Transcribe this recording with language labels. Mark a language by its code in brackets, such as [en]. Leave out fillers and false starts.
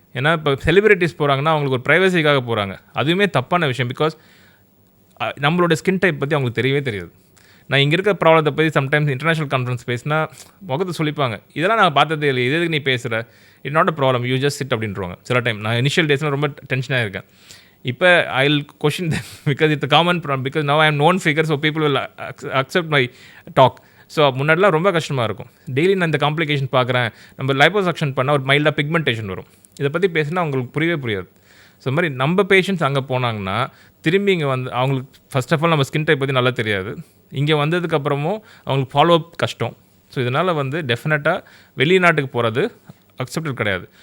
[ta] ஏன்னா இப்போ செலிபிரிட்டிஸ் போகிறாங்கன்னா அவங்களுக்கு ஒரு ப்ரைவசிக்காக போகிறாங்க, அதுவுமே தப்பான விஷயம். பிகாஸ் நம்மளோட ஸ்கின் டைப் பற்றி அவங்களுக்கு தெரியவே தெரியாது. நான் இங்கே இருக்க ப்ராப்ளத்தை பற்றி சம்டைம்ஸ் இன்டர்நேஷ்னல் கான்ஃபரன்ஸ் பேசினா முகத்தை சொல்லிப்பாங்க, இதெல்லாம் நான் பார்த்ததே இல்லை, எதுக்கு நீ பேசுகிற, [en] it not a problem, you just sit [ta] அப்படின்றவாங்க. சில டைம் நான் இனிஷியல் டேஸில் ரொம்ப டென்ஷனாக இருக்கேன். [en] இப்போ I will question them because it's a common problem, because now I am known figure, so people will accept my talk. [ta] So முன்னாடிலாம் ரொம்ப கஷ்டமாக இருக்கும். டெய்லி நான் இந்த காம்ப்ளிகேஷன் பார்க்குறேன். நம்ம லைப்போசக்ஷன் பண்ணால் ஒரு மைல்டாக பிக்மெண்டேஷன் வரும். இதை பற்றி பேசினா அவங்களுக்கு புரியாது. ஸோ மாதிரி நம்ம பேஷண்ட்ஸ் அங்கே போனாங்கன்னா திரும்பி இங்கே வந்து அவங்களுக்கு ஃபர்ஸ்ட் ஆஃப் ஆல் நம்ம ஸ்கின் டைப் பற்றி நல்லா தெரியாது. இங்கே வந்ததுக்கப்புறமும் அவங்களுக்கு ஃபாலோ அப் கஷ்டம். ஸோ இதனால் வந்து டெஃபினட்டாக வெளிநாட்டுக்கு போகிறது அக்செப்டட் கிடையாது.